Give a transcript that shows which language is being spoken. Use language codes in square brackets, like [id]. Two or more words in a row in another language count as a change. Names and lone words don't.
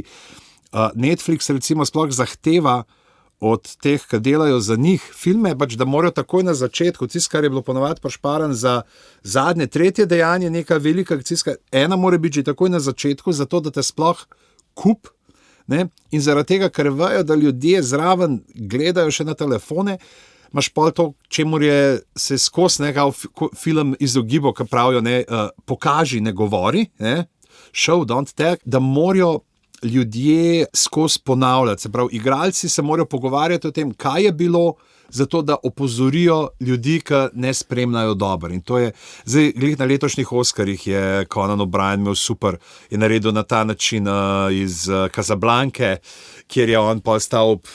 [sl] Netflix recimo sploh zahteva od teh, ki delajo za njih filme, da morajo takoj na začetku, tisto, kar je bilo ponovadi prišparan za zadnje, tretje dejanje, neka velika akcijska, ena mora biti že takoj na začetku, zato da te sploh kup, ne? In zaradi tega, ker vejo, da ljudje zraven gledajo še na telefone, imaš pol to, čemur je se skozi nekaj film izogibal, ki pravijo, ne, pokaži, ne govori, ne? [en] Show, don't tell, [sl] da morajo ljudje skozi ponavljati, se pravi, igralci se morajo pogovarjati o tem, kaj je bilo, zato da opozorijo ljudi, ki ne spremljajo dobro. In to je, zdaj, glih na letošnjih Oskarjih je Conan O'Brien imel super, je naredil na ta način iz Casablanke, kjer je on postal